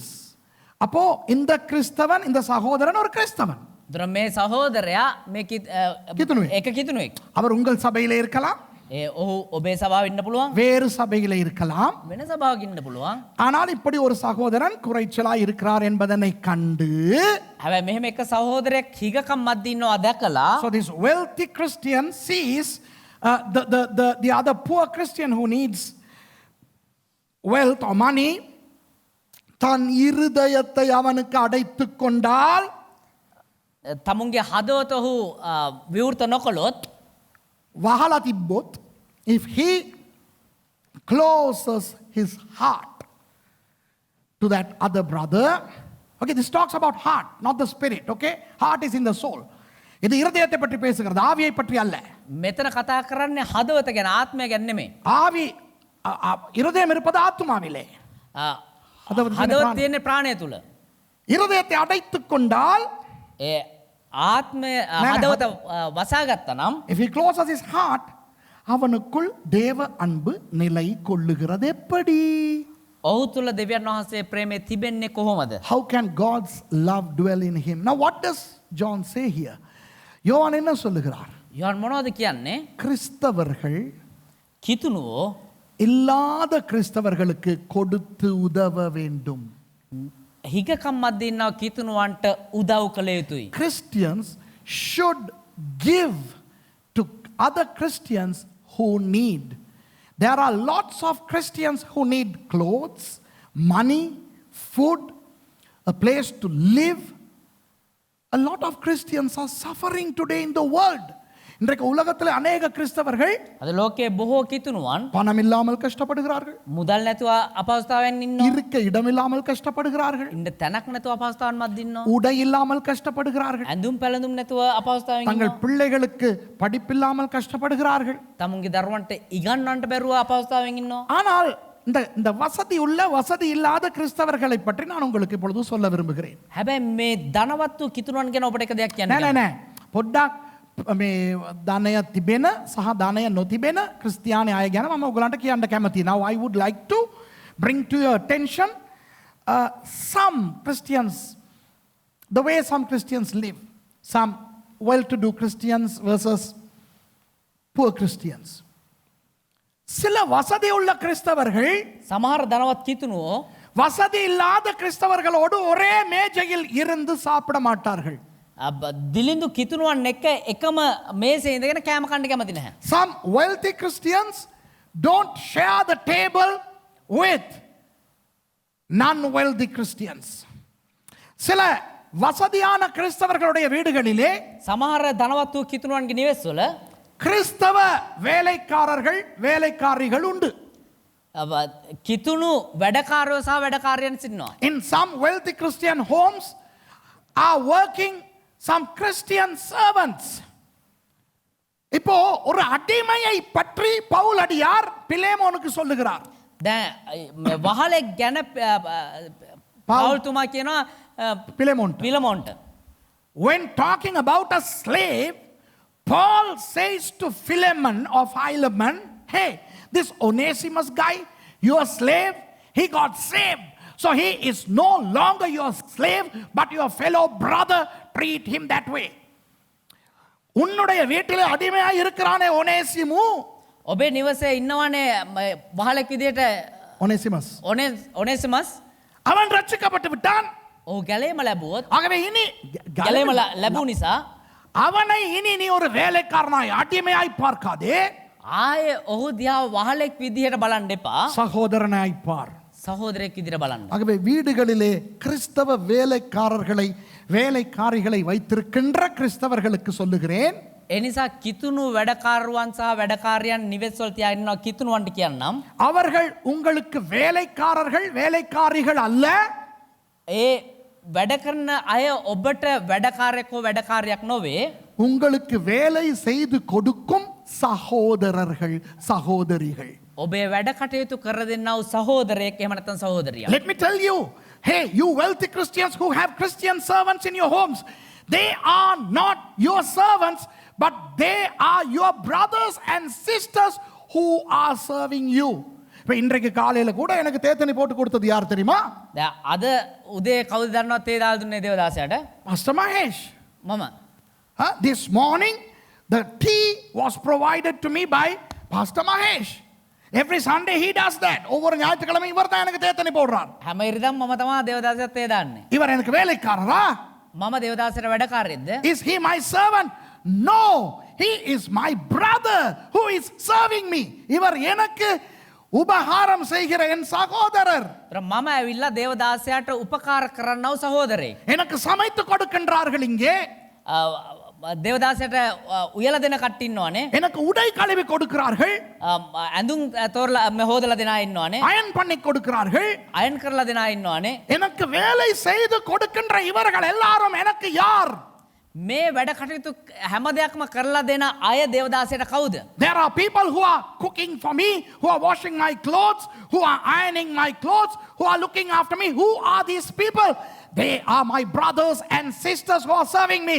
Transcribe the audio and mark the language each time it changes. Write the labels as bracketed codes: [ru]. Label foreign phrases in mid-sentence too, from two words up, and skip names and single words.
[ta] அப்போ இந்த கிறிஸ்தவன், இந்த சகோதரன் ஒரு கிறிஸ்தவன். [si] මේ සහෝදරයා මේ කිතුනුවෙක්. එක කිතුනුවෙක්. [ta] அவர் உங்கள் சபையிலே இருக்கலாம், [si] ඔහු ඔබේ සභාව ඉන්න පුළුවන්, [ta] வேறு சபையிலே இருக்கலாம். [si] වෙන සභාවක ඉන්න පුළුවන්. [ta] ஆனால் இப்படி ஒரு சகோதரன் குறைச்சலாய் இருக்கிறார் என்பதனை கண்டு, [si] හැබැයි මෙහෙම එක සහෝදරයෙක් හිගකම් මැද්ද ඉන්නවා දැකලා, [en] so this wealthy Christian sees the other poor Christian who needs wealth or money, [ta] தன் இருதயத்தை அவனுக்கு அடைத்துக் கொண்டால் [si] තමුන්ගේ හදවත ඔහු විවෘත නොකොළොත් වහලා තිබ්බොත්, [en] if he closes his heart to that other brother, okay, this talks about heart, not the spirit, okay? Heart is in the soul. [ta] இது இருதயத்தை பற்றி பேசுகிறது, ஆவியை பற்றி அல்ல. [si] මෙතන කතා කරන්නේ හදවත ගැන, ආත්මය ගැන නෙමෙයි. [ta] ஆவி இருதயம் இருப்பது ஆத்துமாவிலே. [si] හදවත තියෙන්නේ ප්‍රාණය තුල. [ta] இருதயத்தை அடைத்துக் கொண்டால், [si] ඒ ආත්මය හදවත වසාගත්තා නම්, [en] if he closes his heart, [ta] அவனுக்குள் தேவ அன்பு நிலை கொள்ளுகிறது எப்படி? [si] ඔහු තුල දෙවියන් වහන්සේ ප්‍රේමය තිබෙන්නේ කොහොමද? [en] How can God's love dwell in him? Now what does John say here? [ta] யோவான் என்ன சொல்லுகிறார்? [si] යෝහන් මොනවද කියන්නේ? [ta] கிறிஸ்தவர்கள் [si] කිතුනුවෝ [ta] இல்லாத கிறிஸ்தவர்களுக்கு கொடுத்து உதவ வேண்டும். [si] හිගකම් මැද ඉන්නව කිතුනුවන්ට උදව් කළ යුතුයි. [en] Christians should give to other Christians who need. There are lots of Christians who need clothes, money, food, a place to live. A lot of Christians are suffering today in the world. [ta] இன்றைக்கு உலகத்தில் அநேக கிறிஸ்தவர்கள் [si] අද ලෝකයේ බොහෝ කිතුනුවන් [ta] பணம் இல்லாமல் கஷ்டப்படுகிறார்கள், [si] මුදල් නැතුව අපහසුතාවයෙන් ඉන්නවා. [ta] இருக்க இடம் இல்லாமல் கஷ்டப்படுகிறார்கள், [si] ඉන්න තැනක් නැතුව අපහසුතාවන් මැද ඉන්නවා. [ta] உடை இல்லாமல் கஷ்டப்படுகிறார்கள், [si] ඇඳුම් පැළඳුම් නැතුව අපහසුතාවයෙන් [ta] தங்கள் [si] ඉන්නවා. [ta] பிள்ளைகளுக்கு படிப்பில்லாமல் கஷ்டப்படுகிறார்கள். [si] තමුන්ගේ දරුවන්ට ඉගන්වන්නට බැරුව අපහසුතාවයෙන් ඉන්නවා. ஆனால் இந்த வசதி உள்ள வசதி இல்லாத கிறிஸ்தவர்களை பற்றி நான் உங்களுக்கு இப்பொழுது சொல்ல விரும்புகிறேன். හැබැයි මේ ධනවත්තු කිතුනුවන් ගැන ඔබට එක දෙයක් කියන්න. නෑ නෑ නෑ, පොඩ්ඩක් මේ ධනය තිබෙන සහ ධනය නොතිබෙන ක්‍රිස්තියානි අය ගැන මම ඔයගලන්ට කියන්න කැමතියි. [en] Now I would like to bring to your attention some Christians, the way some Christians live, some well-to-do Christians versus poor Christians. [ta] சில வசதி உள்ள கிறிஸ்தவர்கள் [si] සමහර ධනවත් කිතුනුවෝ [ta] வசதி இல்லாத கிறிஸ்தவர்களோடு ஒரே மேஜையில் இருந்து சாப்பிட மாட்டார்கள். [si] දිලිඳු කිතුනුවන් එක්ක එකම මේසේ ඉඳගෙන කෑම කන්න කැමති නැහැ. [en] Some wealthy Christians don't share the table with non-wealthy Christians. [ta] சில வசதியான கிறிஸ்தவர்களுடைய வீடுகளிலே [si] සමහර ධනවත් වූ කිතුනුවන්ගේ නිවෙස්වල [ta] கிறிஸ்தவ வேலைக்காரர்கள் வேலைக்காரிகள் உண்டு. [si] කිතුණු වැඩකාරයෝ සහ වැඩකාරයන් සිටිනවා. [en] In some wealthy Christian homes are working some Christian servants. [ta] இப்போ ஒரு அடிமையை பற்றி பவுல் அடியார் பிலேமோனுக்கு சொல்லுகிறார். [si] දැන් වහලෙක් ගැන පවුල්තුමා කියනවා පිලමොන්ට. [en] When talking about a slave, Paul says to Philemon or Philemon, hey, this Onesimus guy, your slave, he got saved. So he is no longer your slave, but your fellow brother. Treat him that way. [ta] உன்னுடைய வீட்டிலே அடிமையா இருக்கிறானே ஒனேசிமு, [si] ඔබේ නිවසේ ඉන්නවනේ වහලෙක් විදියට [ta] ஒனேசிமஸ், [si] ඔනේසිමස්, [ta] அவன் ரட்சிக்கப்பட்டு விட்டான். [si] ඔහු ගැලේම ලැබුවොත්, [ta] ஆகவே இனி [si] ගැලේම ලැබුව නිසා [ta] அவனை இனி நீ ஒரு வேலைக்காரனாய் அடிமையாய் பார்க்காதே, [si] ආයේ ඔහු දිහා වහලෙක් විදිහට බලන්න එපා, [ta] சகோதரனாய் பார். [si] සහෝදරයෙක් විදිහට බලන්න. [ta] ஆகவே வீடுகளிலே கிறிஸ்தவ வேலைக்காரிகளை வைத்திருக்கின்ற கிறிஸ்தவர்களுக்கு சொல்லுகிறேன், [si] එනිසා කිතුණු වැඩකාරුවන් සහ වැඩකාරයන් නිවෙස්වල තියාගෙන ඉන්නවා කිතුණුවන්ට කියන්නම්. [ta] அவர்கள் உங்களுக்கு வேலைக்காரிகள் அல்ல. [si] ඒ වැඩ කරන අය ඔබට වැඩකාරයෙක් හෝ වැඩකාරයක් නොවේ. [ta] உங்களுக்கு வேலை செய்து கொடுக்கும் சகோதரர்கள் சகோதரிகள். [si] ඔබේ වැඩ කටයුතු කර දෙන්නා වූ සහෝදරයෙක් එහෙම නැත්නම් සහෝදරියක්. [en] Let me tell you, hey, you wealthy Christians who have Christian servants in your homes, they are not your servants, but they are your brothers and sisters who are serving you. [ta] இப்போ இன்றைக்கு காலையில கூட எனக்கு தேத்தனி போட்டு கொடுத்தது யார் தெரியுமா? [si] අද උදේ කවුද දන්නවද තේ දාලා දුන්නේ දේවදාසයාට? [ta] Pastor Mahesh. [si] මම. [en] This morning the tea was provided to me by Pastor Mahesh. Every Sunday he does that. [ta] ஒவ்வொரு ஞாயிற்றுக்கிழமை இவர் தான் எனக்கு தேத்தனி போடுறார். [si] හැම ඉරිදම් මම තමයි දේවදාසයාට තේ දාන්නේ. [ta] இவர் எனக்கு வேலைக்காரரா? [si] මම දේවදාසයාට වැඩකාරයෙක්ද? [en] Is he my servant? No, he is my brother who is serving me. [ta] இவர் எனக்கு உபகாரம் செய்கிற என் சகோதரர் [si] මම ඇවිල්ලා දේවදාසයාට උපකාර කරන්නව සහෝදරේ. [ta] எனக்கு சமைத்து கொடுக்கின்றார்கள் இங்கே. [si] දේවදාසයට උයල දෙන කට්ටින්නවානේ. [ta] எனக்கு உடை கழுவி கொடுக்கிறார்கள். [si] ඇඳුම් තෝරලා හොදලා දෙනා ඉන්නවානේ. [ta] அயன் பண்ணி கொடுக்கிறார்கள். [si] අයන් කරලා දෙනා ඉන්නවානේ. [ta] எனக்கு வேலை செய்து கொடுக்கின்ற இவர்கள் எல்லாரும் எனக்கு யார்? [si] මේ වැඩ කටයුතු හැම දෙයක්ම කරලා දෙන අය දේවදාසයට කවුද? [en] There are people who are cooking for me, who are washing my clothes, who are ironing my clothes, who are looking after me. Who are these people? They are my brothers and sisters who are serving me.